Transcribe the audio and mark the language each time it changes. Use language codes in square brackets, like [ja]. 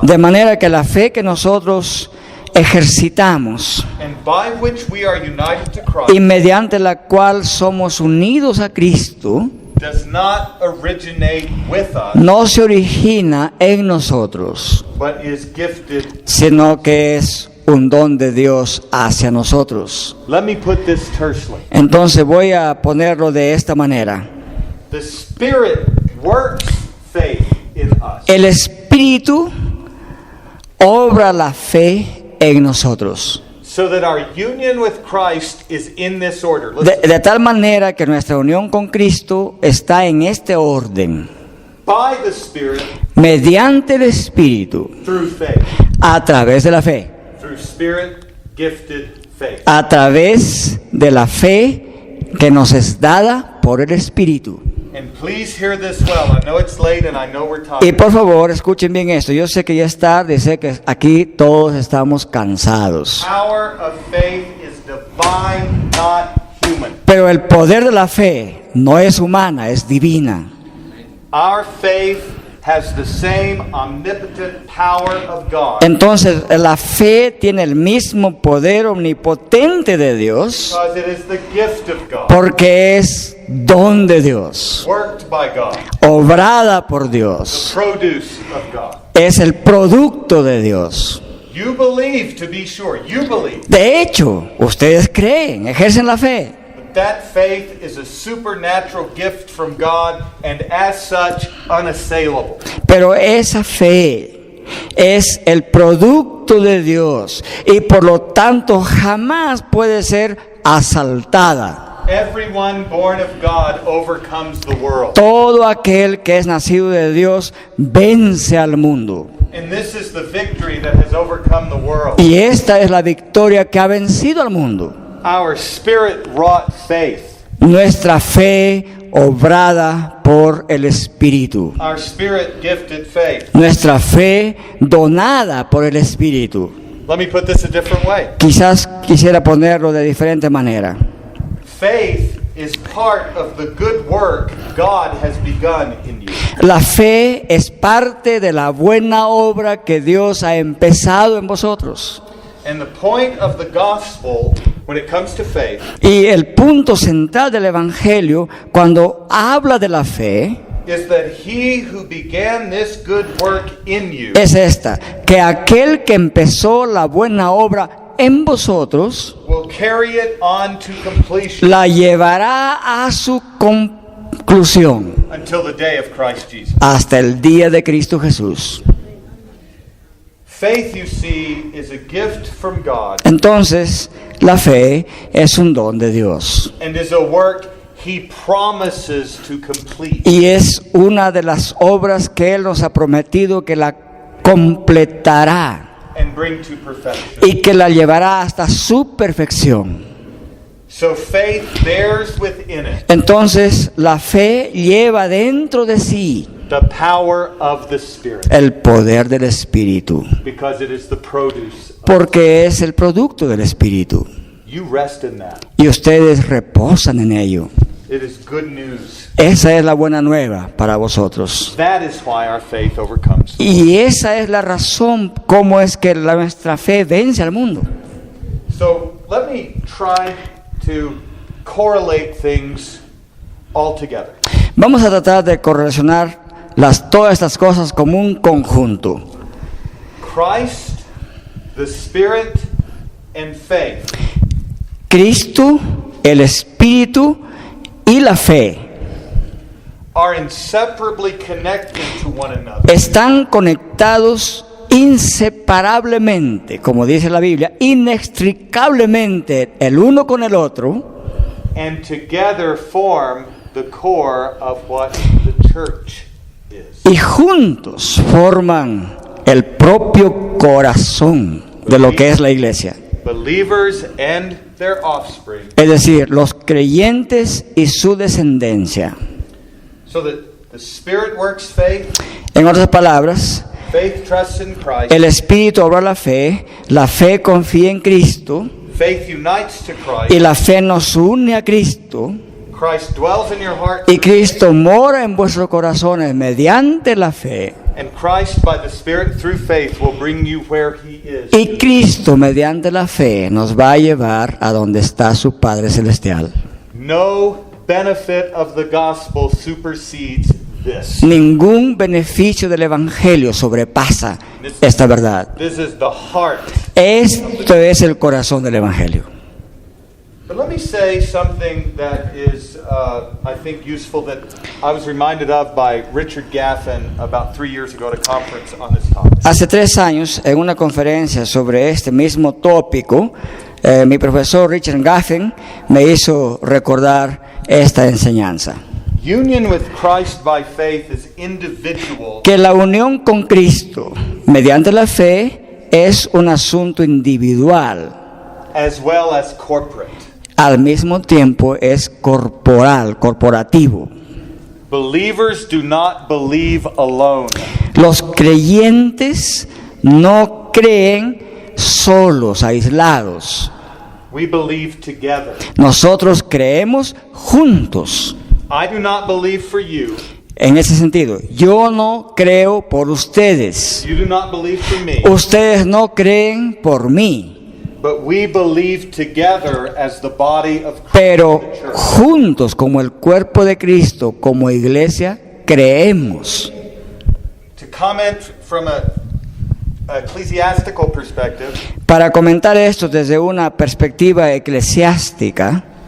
[es] De manera que la fe que nosotros ejercitamos [en] and by which we are united to [es] y [en] Christ [es] mediante la cual somos unidos a Cristo, [en] does not originate with us, [es] no se origina en nosotros, [en] but is gifted. [es] sino que es un don de Dios hacia nosotros. [en] Let me put this tersely. [es] Entonces voy a ponerlo de esta manera. [en] The Spirit works faith in us. [es] El Espíritu obra la fe en nosotros, [en] So that our union with Christ is in this order. [es] de [en] Listen. [es] tal manera que nuestra unión con Cristo está en este orden, [en] By the Spirit, [es] mediante el Espíritu, [en] through faith. [es] a través de la fe, [en] Through Spirit gifted faith. [es] a través de la fe que nos es dada por el Espíritu. [en] And please hear this well. I know it's late and I know we're [es] Y [en] talking. [es] por favor, escuchen bien esto. Yo sé que ya es tarde, sé que aquí todos estamos cansados. [en] Power of faith is divine, not human. [es] Pero el poder de la fe no es humana, es divina. [en] Our faith has the same omnipotent power of God. [es] Entonces, la fe tiene el mismo poder omnipotente de Dios [en] Because it is the gift of God, [es] porque es don de Dios, [en] worked by God, [es] obrada por Dios, [en] produce of God. [es] es el producto de Dios. [en] You believe, to be sure. You believe. [es] De hecho, ustedes creen, ejercen la fe. [en] But that faith is a supernatural gift from God and as such unassailable. [es] Pero esa fe es el producto de Dios y por lo tanto jamás puede ser asaltada. [en] Everyone born of God overcomes the world. [es] Todo aquel que es nacido de Dios vence al mundo. [en] And this is the victory that has overcome the world. [es] Y esta es la victoria que ha vencido al mundo. [en] Our spirit-wrought faith, [es] Nuestra fe obrada por el Espíritu. [en] our spirit-gifted faith. [es] Nuestra fe donada por el Espíritu. [en] Let me put this a different way. [es] Quizás quisiera ponerlo de diferente manera. [en] Faith is part of the good work God has begun in you. [es] La fe es parte de la buena obra que Dios ha empezado en vosotros. [en] And the point of the gospel, when it comes to faith, [es] Y el punto central del Evangelio, cuando habla de la fe, [en] is that he who began this good work in you [es] es esta: que aquel que empezó la buena obra en vosotros, [en] will carry it on to completion [es] la llevará a su conclusión [en] until the day of Christ Jesus. [es] hasta el día de Cristo Jesús. [en] Faith, you see, is a gift from God [es] Entonces, la fe es un don de Dios [en] and is a work he promises to complete. [es] y es una de las obras que Él nos ha prometido que la completará [en] And bring to perfection. [es] y que la llevará hasta su perfección. [en] So faith bears within it [es] Entonces, la fe lleva dentro de sí [en] the power of the Spirit [es] el poder del Espíritu, [en] because it is the produce. [es] porque es el producto del Espíritu. [en] You rest in that. [es] Y ustedes reposan en ello. [en] It is good news. [es] Esa es la buena nueva para vosotros. [en] That is why our faith overcomes. [es] Y esa es la razón cómo es que nuestra fe vence al mundo. [en] So let me try to correlate things all together. [es] Vamos a tratar de correlacionar todas estas cosas como un conjunto. [en] Christ, the Spirit, and faith [es] Cristo, el Espíritu y la fe [en] are inseparably connected to one another. [es] están conectados inseparablemente, como dice la Biblia, inextricablemente el uno con el otro, [en] And together form the core of what the church is. [es] y juntos forman el propio corazón de lo que es la iglesia. [en] Believers and their offspring. [es] Es decir, los creyentes y su descendencia. [en] So that the Spirit works faith, [es] En otras palabras, [en] faith trusts in Christ, [es] el Espíritu obra la fe confía en Cristo, [en] faith unites to [es] y [en] Christ, [es] la fe nos une a Cristo, [en] Christ dwells in your heart, [es] y Cristo mora en vuestros corazones mediante la fe, [en] and Christ by the Spirit through faith will bring you where He is. [es] y Cristo mediante la fe nos va a llevar a donde está su Padre Celestial. [en] No benefit of the gospel supersedes this. [es] Ningún beneficio del Evangelio sobrepasa esta verdad. [en] This is the heart. [es] Esto es el corazón del Evangelio. [en] But let me say something that is, I think, useful that I was reminded of by Richard Gaffin about 3 years ago at a conference on this topic. [es] Hace 3 años, en una conferencia sobre este mismo tópico, mi profesor Richard Gaffin me hizo recordar esta enseñanza. [en] Union with Christ by faith is individual [es] Que la unión con Cristo mediante la fe es un asunto individual, [en] as well as corporate. [es] al mismo tiempo es corporal, corporativo. [en] Believers do not believe alone. [es] Los creyentes no creen solos, aislados. [en] We believe together. [es] Nosotros creemos juntos. [en] I do not believe for you. [es] En ese sentido, yo no creo por ustedes. [en] You do not believe for me. [es] Ustedes no creen por mí. [en] But we believe together as the body of Christ. [es] Pero [en] the church. [es] juntos, como el cuerpo de Cristo, como iglesia, creemos. [en] To comment from a ecclesiastical perspective, [es] Para comentar esto desde una perspectiva eclesiástica,